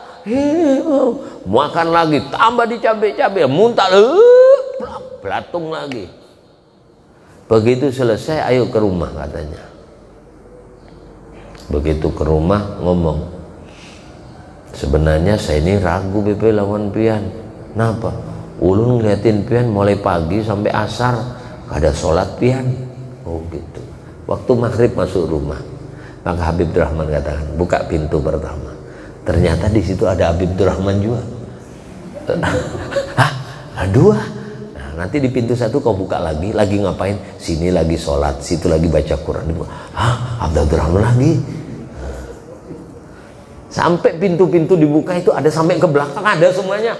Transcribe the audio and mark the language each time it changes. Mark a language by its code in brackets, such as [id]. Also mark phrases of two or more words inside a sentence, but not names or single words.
[id] Makan lagi, tambah dicabik-cabik, muntah, belatung lagi. Begitu selesai, ayo ke rumah katanya. Begitu ke rumah ngomong, sebenarnya saya ini ragu BP lawan pian. Kenapa? Ulun ngeliatin pian mulai pagi sampai asar, gak ada sholat pian. Oh gitu. Waktu maghrib masuk rumah, maka Habib Abdurrahman katakan, buka pintu pertama. Ternyata di situ ada Habib Abdurrahman juga. Dua. Nah, nanti di pintu satu kau buka lagi ngapain? Sini lagi sholat, situ lagi baca Quran. Habib Abdurrahman lagi. Sampai pintu-pintu dibuka itu ada sampai ke belakang, ada semuanya.